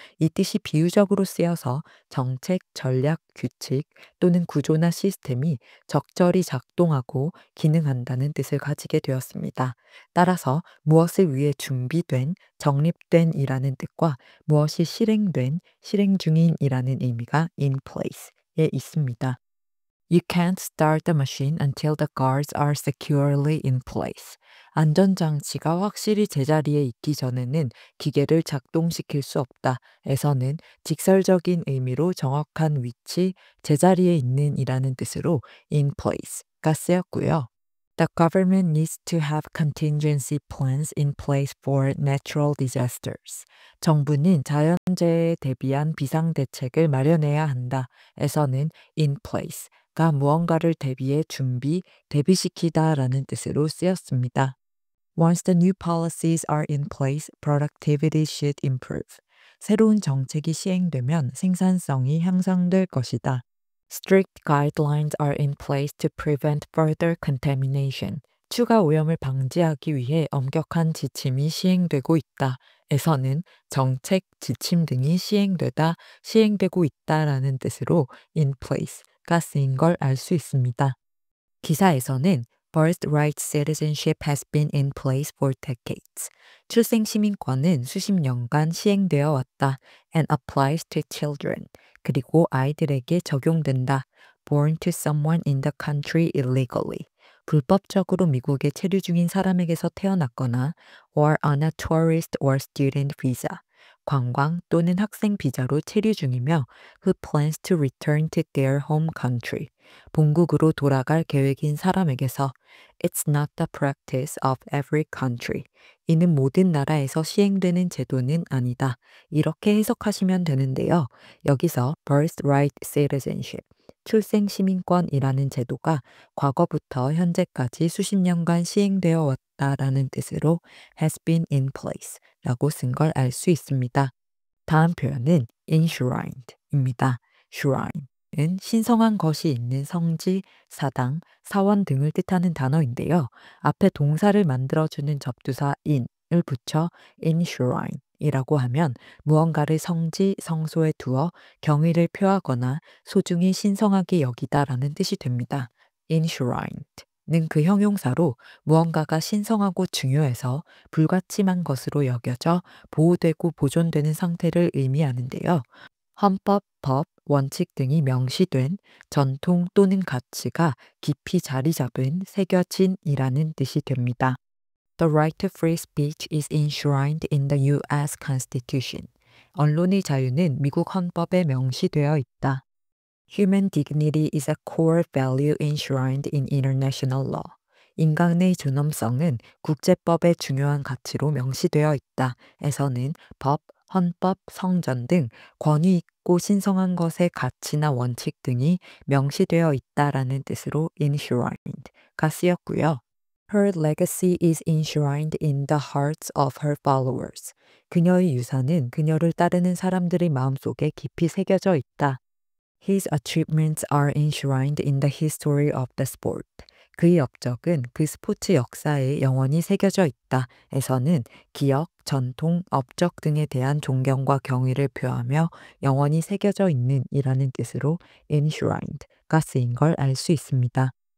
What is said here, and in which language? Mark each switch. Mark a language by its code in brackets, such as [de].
[ko] 이 뜻이 비유적으로 쓰여서 정책, 전략, 규칙 또는 구조나 시스템이 적절히 작동하고 기능한다는 뜻을 가지게 되었습니다. 따라서 무엇을 위해 준비된, 정립된 이라는 뜻과 무엇이 실행된, 실행 중인이라는 의미가 in place에 있습니다. [en] You can't start the machine until the guards are securely in place. [ko] 안전장치가 확실히 제자리에 있기 전에는 기계를 작동시킬 수 없다. 에서는 직설적인 의미로 정확한 위치, 제자리에 있는 이라는 뜻으로 in place가 쓰였고요. [en] The government needs to have contingency plans in place for natural disasters. [ko] 정부는 자연재해에 대비한 비상대책을 마련해야 한다. 에서는 in place가 무언가를 대비해 준비, 대비시키다라는 뜻으로 쓰였습니다. [en] Once the new policies are in place, productivity should improve. [ko] 새로운 정책이 시행되면 생산성이 향상될 것이다. [en] Strict guidelines are in place to prevent further contamination. [ko] 추가 오염을 방지하기 위해 엄격한 지침이 시행되고 있다. 에서는 정책, 지침 등이 시행되다, 시행되고 있다라는 뜻으로 in place가 쓰인 걸 알 수 있습니다. 기사에서는 [en] birthright citizenship has been in place for decades. [ko] 출생 시민권은 수십 년간 시행되어 왔다. [en] and applies to children. [ko] 그리고 아이들에게 적용된다. [en] born to someone in the country illegally. [ko] 불법적으로 미국에 체류 중인 사람에게서 태어났거나 [en] or on a tourist or student visa. [ko] 관광 또는 학생 비자로 체류 중이며 [en] who plans to return to their home country. [ko] 본국으로 돌아갈 계획인 사람에게서 [en] It's not the practice of every country. [ko] 이는 모든 나라에서 시행되는 제도는 아니다. 이렇게 해석하시면 되는데요. 여기서 birthright citizenship, 출생 시민권이라는 제도가 과거부터 현재까지 수십 년간 시행되어 왔다라는 뜻으로 [en] has been in place [ko] 라고 쓴 걸 알 수 있습니다. 다음 표현은 enshrined입니다. shrine은 신성한 것이 있는 성지, 사당, 사원 등을 뜻하는 단어인데요. 앞에 동사를 만들어주는 접두사 in을 붙여 enshrine 이라고 하면 무언가를 성지, 성소에 두어 경의를 표하거나 소중히 신성하게 여기다라는 뜻이 됩니다. enshrined는 그 형용사로 무언가가 신성하고 중요해서 불가침한 것으로 여겨져 보호되고 보존되는 상태를 의미하는데요. 헌법, 법, 원칙 등이 명시된 전통 또는 가치가 깊이 자리 잡은, 새겨진이라는 뜻이 됩니다. [en] The right to free speech is enshrined in the U.S. Constitution. [ko] 언론의 자유는 미국 헌법에 명시되어 있다. [en] Human dignity is a core value enshrined in international law. [ko] 인간의 존엄성은 국제법의 중요한 가치로 명시되어 있다. 에서는 법, 헌법, 성전 등 권위 있고 신성한 것의 가치나 원칙 등이 명시되어 있다라는 뜻으로 enshrined가 쓰였고요. [en] Her legacy is enshrined in the hearts of her followers. [ko] 그녀의 유산은 그녀를 따르는 사람들의 마음속에 깊이 새겨져 있다. [en] His achievements are enshrined in the history of the sport. [ko] 그의 업적은 그 스포츠 역사에 영원히 새겨져 있다. 에서는 기억, 전통, 업적 등에 대한 존경과 경의를 표하며 영원히 새겨져 있는 이라는 뜻으로 enshrined가 쓰인 걸 알 수 있습니다.